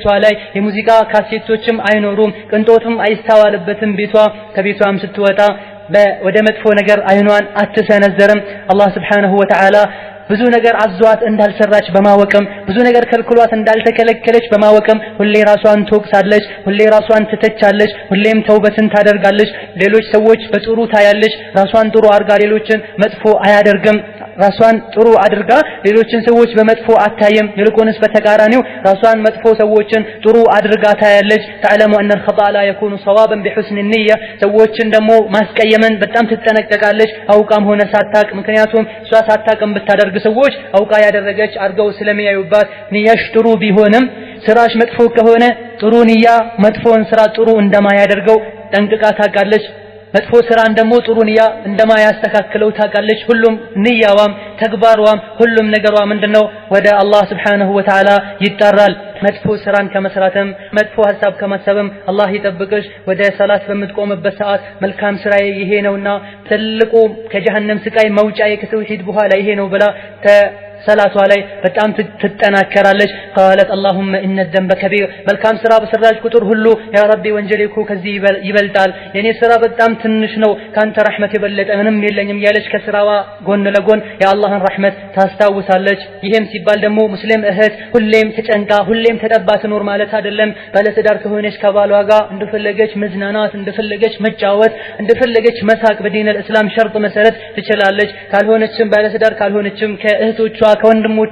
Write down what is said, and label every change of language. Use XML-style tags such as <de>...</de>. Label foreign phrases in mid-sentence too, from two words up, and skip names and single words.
<am>ላይ የሙዚቃ ካሴቶችም አይኖሩም ቅንጦትም አይስተዋልበትም ቤቷ ከቤቷም ስትወጣ ወደ መጥፎ ነገር አይኗን አትሰነዘርም አላህ</am> <ar>سبحانه وتعالى</ar> <am>ብዙ ነገር አዟት እንዳልሰራች በማወቅም ብዙ ነገር ከልክሏት እንዳልተከለከለች በማወቅም ሁሌ ራሷን ትወቅሳለች ሁሌ ራሷን ትተቻለች ሁሌም ተውበትን ታደርጋለች ሌሎች ሰዎች በጥሩ ታያለች ራሷን ጥሩ አድርጋ ሌሎችን መጥፎ አያደርግም ራሷን ጥሩ አድርጋ ሌሎችን ሰዎች በመጥፎ አታየም ይልቁንስ በተቃራኒው ራሷን መጥፎ ሰዎችን ጥሩ አድርጋ ታያለች تعلم</am> <ar>ان الخطا لا يكون صوابا بحسن النيه</ar> <am>ሰዎችን ደግሞ ማስቀየምን በጣም ትጠነቀቃለች አውቃም ሆነ ሳታቅ ምክንያቱም እሷ ሳታቅም ብታደርግ ሰዎች አውቃ ያደረገች አርገው ስለሚያዩባት ንያሽ ጥሩ ቢሆንም ስራሽ መጥፎ ከሆነ ጥሩ ንያ መጥፎን ስራ ጥሩ እንደማያደርገው ጠንቅቃ ታውቃለች መጥፎ ስራን ደግሞ ጥሩ ንያ እንደማያስተካክለው ታውቃለች ሁሉም ንያዋም ተግባሯም ሁሉም ነገሯ ምንድነው ወደ አላህ</am> <ar>سبحانه وتعالى</ar> <am>ይጣራል መጥፎ ስራን ከመስራትም መጥፎ ሐሳብ ከማሰብም አላህ ይጠብቅሽ ወደ ሰላት በምትቆምበት ሰዓት መልካም ስራዬ ይሄ ነውና ትልቁ ከጀሃነም ስቃይ መውጫዬ ከተውሂድ በኋላ ይሄ ነው ብላ ሰላቷ ላይ በጣም ትጠናከራለች። ቃለት</am> <ar>اللهم ان الذنب كبير</ar> <am>መልካም ስራ በሰራች ቁጥር ሁሉ ያ ረቢ ወንጀሌ እኮ ከዚህ ይበልጣል፣ የኔ ስራ በጣም ትንሽ ነው፣ ካንተ ረህመት የበለጠ ምንም የለኝም ያለች ከስራዋ ጎን ለጎን የአላህን ረህመት ታስታውሳለች። ይሄም ሲባል ደግሞ ሙስሊም እህት ሁሌም ተጨንቃ ሁሌም ተጠባ ትኖር ማለት አይደለም። ባለትዳር ከሆነች ከባሏ ጋር እንደፈለገች መዝናናት፣ እንደፈለገች መጫወት፣ እንደፈለገች መሳቅ በዲን الاسلام ሸርጥ መሰረት ትችላለች። ካልሆነችም ባለትዳር ካልሆነችም ከእህቶቿ ከወንድሞቿ</am>